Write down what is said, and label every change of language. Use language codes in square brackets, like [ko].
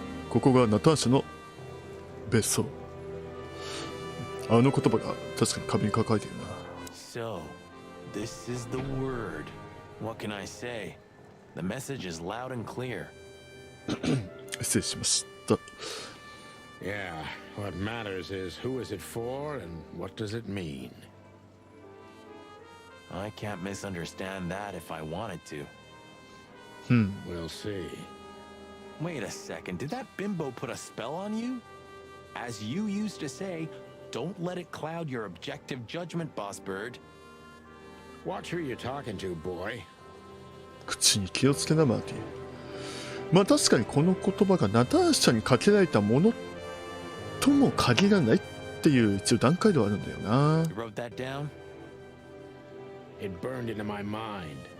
[ja] ここがナターシャの別荘。あの言葉が確かに壁に書かれているな。 [en] So, this is the word. What can I say? The message is loud and clear. [ja] 失礼しました。 [en] Yeah, what matters is who is it for and what does it mean? I can't misunderstand that if I wanted to. We'll see. Wait a second, did that bimbo put a spell on you? As you used to say, don't let it cloud your objective judgment, Boss Bird. Watch who you're talking to, boy. [ja] 口に気をつけな、マーティ。まあ確かにこの言葉がナターシャにかけられたものとも限らないっていう一応段階ではあるんだよな。 [en] You wrote that down? It burned into my mind.